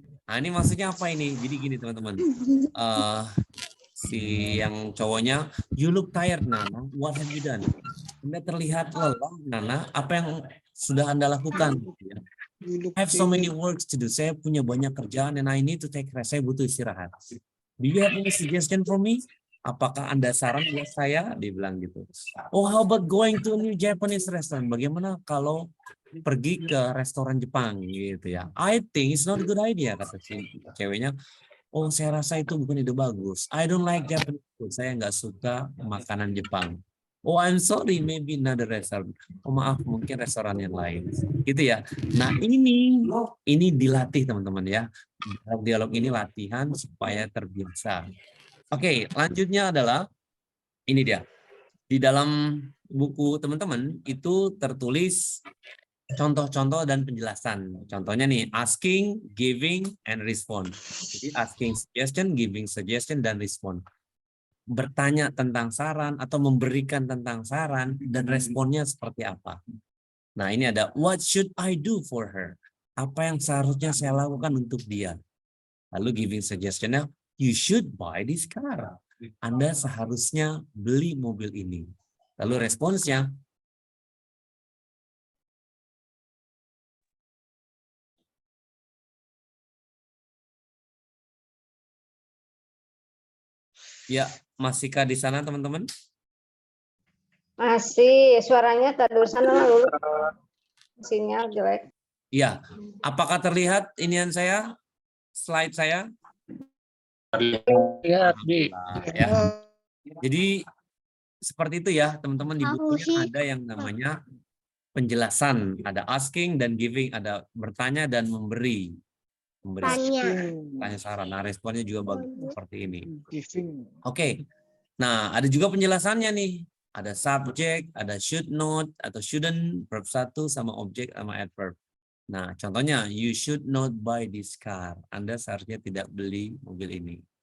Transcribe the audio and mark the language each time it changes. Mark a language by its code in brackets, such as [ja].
[id] Nah, ini maksudnya apa ini? Jadi gini teman-teman. Si yang cowoknya, [en] you look tired, Nana. What have you done? [id] Anda terlihat lelah, Nana. Apa yang sudah Anda lakukan? [en] I have so many works to do. [id] Saya punya banyak kerjaan [en] and I need to take rest. [id] Saya butuh istirahat. [en] Do you have any suggestion for me? [id] Apakah Anda saran buat saya? Dia bilang gitu. [en] Oh, how about going to a new Japanese restaurant? [id] Bagaimana kalau pergi ke restoran Jepang gitu ya? [en] I think it's not a good idea, [id] kata si ceweknya. Oh, saya rasa itu bukan ide bagus. [en] I don't like Japanese food. [id] Saya nggak suka makanan Jepang. [en] Oh, I'm sorry, maybe another restaurant. [id] Oh, maaf, mungkin restoran yang lain. Gitu ya. Nah, ini dilatih teman-teman ya. Dialog ini latihan supaya terbiasa. Oke, lanjutnya adalah ini dia. Di dalam buku teman-teman itu tertulis contoh-contoh dan penjelasan. Contohnya nih, asking, giving, and respond. Jadi asking suggestion, giving suggestion, dan respond. Bertanya tentang saran atau memberikan tentang saran dan responnya seperti apa. Nah, ini ada [en] what should I do for her? [id] Apa yang seharusnya saya lakukan untuk dia? Lalu giving suggestionnya, [en] you should buy this car. [id] Anda seharusnya beli mobil ini. Lalu responsnya, ya, masihkah di sana teman-teman? Masih, suaranya terusan dulu. Sinyal jelek. Ya, apakah terlihat inian saya, slide saya? Ya, Bi. Ya. Jadi seperti itu ya teman-teman, di bukunya ada yang namanya penjelasan, ada asking dan giving, ada bertanya dan memberi. Memberi tanya saran. Nah, responnya juga seperti ini. Oke. Nah, ada juga penjelasannya nih. Ada subject, ada should not atau shouldn't, verb 1 sama objek sama adverb. Nah, contohnya [en] you should not buy this car. [id] Anda seharusnya tidak beli mobil ini.